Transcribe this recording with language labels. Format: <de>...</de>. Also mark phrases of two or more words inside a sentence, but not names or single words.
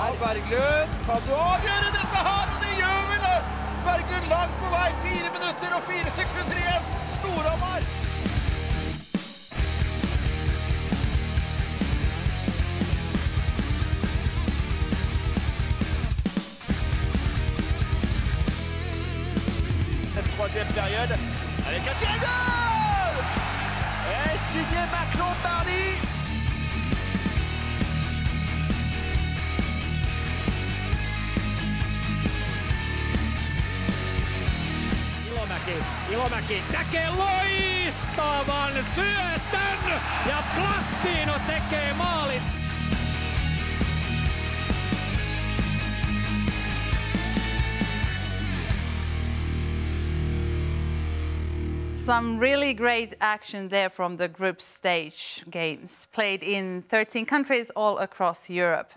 <no>Berglund, kan du avgjøre dette her? Og det gjør vel det! Berglund langt på vei, 4 minutter og 4 sekunder igjen. Storhamar!</no> <fr>La troisième période avec un tir goal! Et signé Maclon-Bardy.</fr> <fi>Ilomäki näkee loistavan syötön ja Plastino tekee maalin.</fi> <en>Some really great action there from the group stage games, played in 13 countries all across Europe.</en>